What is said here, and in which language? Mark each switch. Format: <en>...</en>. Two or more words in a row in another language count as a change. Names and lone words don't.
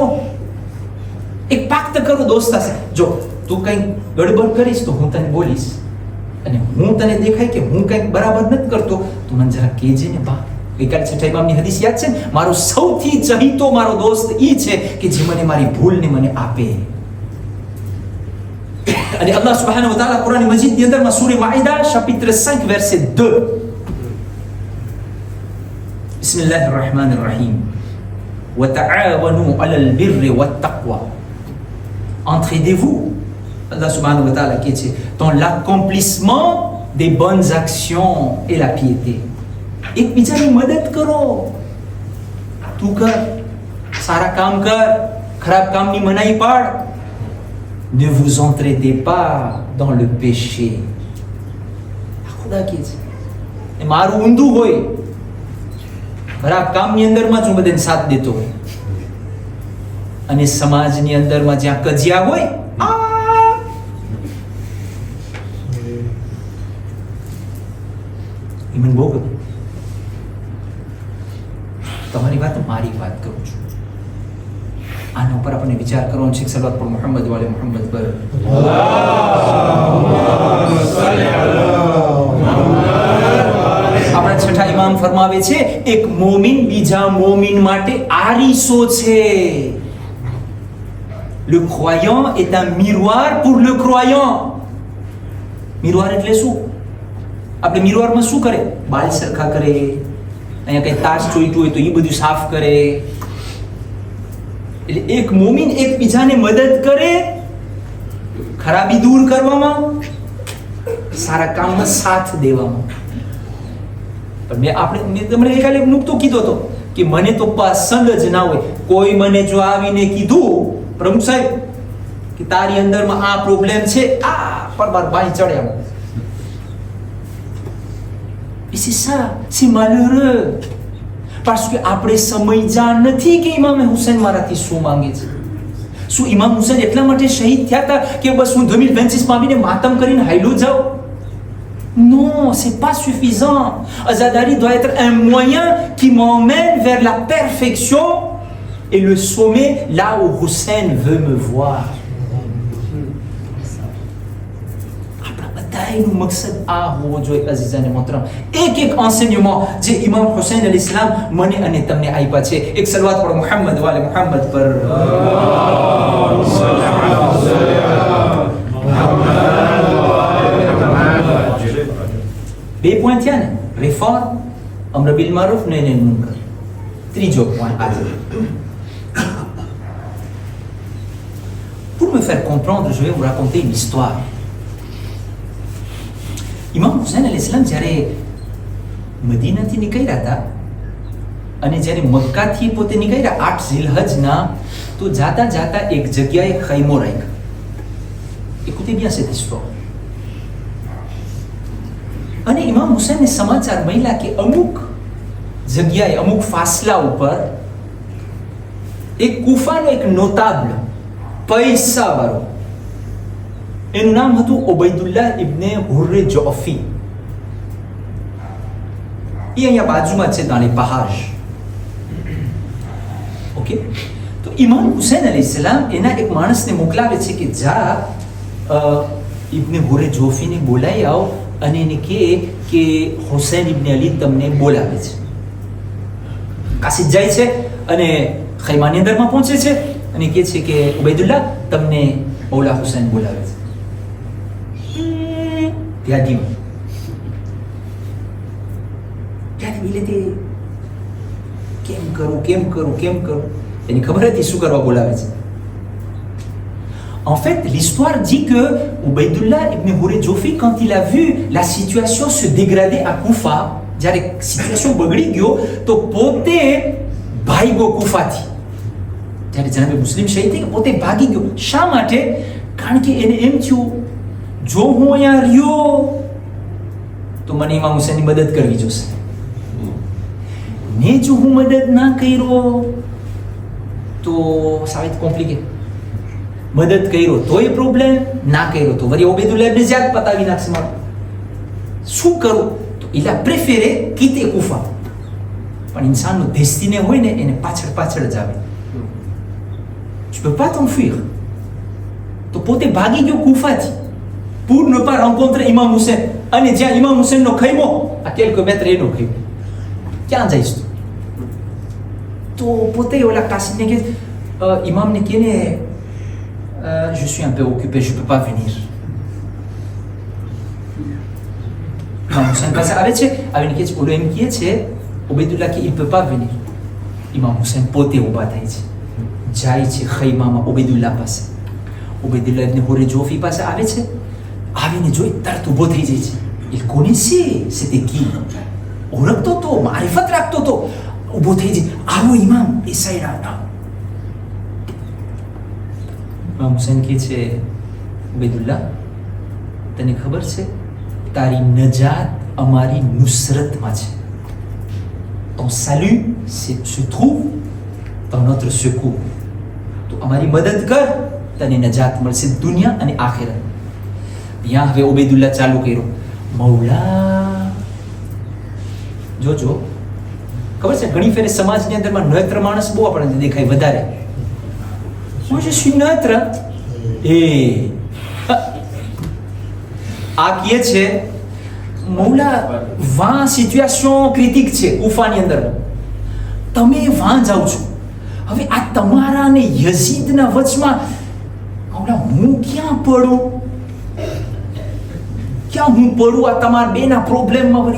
<gu>એક પાક્ત કરો દોસ્ત સાથે, જો તું કંઈક ગડબડ કરીશ તો હું તને બોલીશ, અને હું તને દેખાય કે હું કંઈક બરાબર નથી કરતો તો મને જરા કહેજે ને બા. ગઈકાલે છઠ્ઠા ઇમામની હદીસ યાદ છે ને, મારો સૌથી ચહીતો મારો દોસ્ત ઈ છે કે જે મને મારી ભૂલને મને આપે. અને</gu> <ar>الله سبحانه وتعالى</ar> <gu>કુરાન મજીદની અંદરમાં સૂરે માઇદા</gu> <fr>chapitre 5 verset 2,</fr> <ar>بسم الله الرحمن الرحيم, وتعاونوا على البر والتقوى.</ar> <fr>Entraidez-vous,</fr> <ar>الله سبحانه وتعالى</ar> <fr>qui est dans l'accomplissement des bonnes actions et la piété.</fr> <gu>એકબીજાની મદદ કરો. તું કર, સારા કામ કર, ખરાબ કામની મનાઈ પાડ.</gu> <fr>Ne vous entraidez pas dans le péché.</fr> <gu>આ ખુદા કહે છે. એ મારું ઊંધું હોય, ખરાબ કામની અંદરમાં જ હું બધાને સાથ દેતો હોય, અને સમાજની અંદરમાં જ્યાં કજિયા હોય, એ મને બહુ ગમે. તમારી વાત મારી વાત કરું છું. આના ઉપર આપણને વિચાર કરવાનો છે. સલાવત પર મોહમ્મદ વાલે મોહમ્મદ પર. આપણા છઠ્ઠા ઇમામ ફરમાવે છે, એક મોમિન બીજા મોમિન માટે આરીસો છે.</gu> <fr>Le croyant est un miroir pour le croyant.</fr> <gu>મિરવાર એટલે શું? આપણે મિરવારમાં શું કરે? બાલ સરખા કરે, અહીંયા કઈ તાસ ચોઈટું હોય તો એ બધું સાફ કરે. એટલે એક મોમિન એકબીજાને મદદ કરે, ખરાબી દૂર કરવામાં, સારા કામમાં સાથ દેવામાં. પણ મેં તમને એક નુકતો કીધો હતો કે મને તો પસંદ જ ના હોય. કોઈ મને જો આવીને કીધું, પ્રમુખ સાહેબ કે તારી અંદરમાં આ પ્રોબ્લેમ છે, પર માર બાઈ ચડ્યા.</gu> <fr>Et c'est ça, c'est malheureux. Parce que</fr> <gu>આપણે સમજ્યા નથી કે ઇમામ હુસૈન મારાથી શું માંગે છે. શું ઇમામ હુસૈન એટલા માટે શહીદ થયા હતા કે બસ હું 2026 માં આવીને માતમ કરીને હાઈલો જાઉં?</gu> <fr>Non, c'est pas suffisant. Azadari doit être un moyen qui m'emmène vers la perfection et le sommet là où Hussein veut me voir.</fr> <gu>એનું મકસદ આ હોવો જોઈએ. અઝીઝાને મોહતરમ, એક enseignement જે ઇમામ હુસૈન</gu> <ar>عليه السلام</ar> <gu>મને અને તમને આપ્યા છે. એક સલવાત પર મુહમ્મદ વાલે મુહમ્મદ પર. બે પોઈન્ટ થયા ને, રિફોર્મ,</gu> <ar>أمر بالمعروف, نهي منكر.</ar> <gu>ત્રીજો પોઈન્ટ આજે.</gu> <fr>Pour me faire comprendre, je vais vous raconter une histoire.</fr> <gu>ઇમામ હુસૈન</gu> <ar>عليه السلام</ar> <gu>જ્યારે મદીનાથી નીકળ્યા હતા અને જ્યારે મક્કાથી પોતે નીકળ્યા 8 ઝિલહજના, તો જાતા જાતા એક જગ્યાએ ખૈમો રાખ્યો.</gu> <fr>Écoutez bien cette histoire.</fr> <gu>અને ઇમામ હુસૈનને સમાચાર મળ્યા કે અમુક જગ્યાએ, અમુક ફાસલા ઉપર એક કુફાનો એક નોતાબલ, પૈસાવાળો, એનું નામ હતું ઉબૈદુલ્લાહ ઇબ્ને હુર્રે જોફી. એ અહીંયા બાજુમાં છે,</gu> <fr>dans les parages.</fr> <gu>ઓકે, તો ઇમામ હુસૈન</gu> <ar>عليه السلام</ar> <gu>એના એક માણસને મોકલાવે છે કે જા ઇબ્ને હુર્રે જોફીને બોલાવી આવો અને એને કહે કે હુસૈન ઇબ્ને અલી તમને બોલાવે છે. કાશી જાય છે અને ખૈમાની અંદરમાં પહોંચે છે અને કહે છે કે ઉબૈદુલ્લાહ તમને મૌલા હુસૈન બોલાવે છે.</gu> <fr>Yadim. Il était</fr> <gu>કેમ કરું. એની ખબર હતી શું કરવા બોલાવે છે.</gu> <fr>En fait, l'histoire dit que Ubaydullah ibn Hurre Jofi, quand il a vu la situation se dégrader à Koufa,</fr> <gu>જ્યારે સિચ્યુએશન બગડી ગયો તો પોતે ભાગ્યો કુફાથી. જ્યારે જનાબે મુસ્લિમ શહીદ થઈ પોતે ભાગી ગયો. શા માટે? કારણ કે એને એમ થયું, જો હું અહીંયા રહ્યો તો મને ઇમામ હુસૈનની મદદ કરવી જોશે, ને જો હું મદદ ના કર્યો તો</gu> <fr>ça va être compliqué.</fr> <gu>મદદ કર્યો તોય પ્રોબ્લેમ, ના કર્યો તો વળી ઉબૈદુલ્લાહ ઇબ્ન ઝિયાદ પતાવી નાખશે મારું. શું કરું? તો</gu> <fr>il a préféré quitter</fr> <gu>કુફા. પણ ઇન્સાનનો ડેસ્ટિને હોય ને એને પાછળ પાછળ જ આવે.</gu> <fr>tu peux pas t'enfuir.</fr> <gu>તો પોતે ભાગી ગયો કુફાથી</gu> <fr>pour ne pas rencontrer Imam Hussein.</fr> <gu>અને જ્યાં ઇમામ હુસૈનનો ખૈમો, આ</gu> <fr>quelques mètres</fr> <gu>એનો ખૈમો, ક્યાં જઈશ તું? તો પોતે ઓલા કાસીને કહે, ઇમામને કહે ને,</gu> <fr>je suis un peu occupé, je peux pas venir.</fr> <gu>ઇમામ હુસૈન પાસે આવે છે, આવીને કહે છે, ઓલો એમ કહે છે ઉબૈદુલ્લાહ કે</gu> <fr>il peut pas venir.</fr> <gu>ઇમામ હુસૈન પોતે ઊભા થાય છે, જાય છે ખૈમામાં ઉબૈદુલ્લાહ પાસે. ઉબૈદુલ્લાહ ઇબ્ન હુર્રે જોફી પાસે આવે છે, આવીને જોઈ તરત ઊભો થઈ જાય છે.</gu> <fr>Il connaissait c'était qui,</fr> <gu>ઓળખતો તો, મારિફત રાખતો તો. ઊભો થઈ જાય, આવો ઇમામ, એ સાઈડ આવતા. ઇમામ હુસૈન કહે છે ઉબૈદુલ્લાહ, તને ખબર છે તારી નજાત અમારી નુસરતમાં છે.</gu> <fr>ton salut se trouve dans notre secours.</fr> <gu>તું અમારી મદદ કર, તને નજાત મળશે દુનિયા અને આખિરત. ત્યાં હવે ઉબૈદુલ્લાહ ચાલુ કર્યો, મૌલા. જોજો, ખબર છે ઘણી ફેરે સમાજની અંદરમાં નત્ર માણસ બહુ આપણને દેખાય વધારે.</gu> <fr>Moi je suis neutre.</fr> <gu>આ કહે છે મૌલા, વાં સિચ્યુએશન ક્રિટિક છે કુફાની અંદર, તમે વાં જાઓ છો, હવે આ તમારા અને યઝીદના વચમાં મૌલા હું ક્યાં પડું, આ તમારા બેના પ્રોબ્લેમમાં વળી.</gu>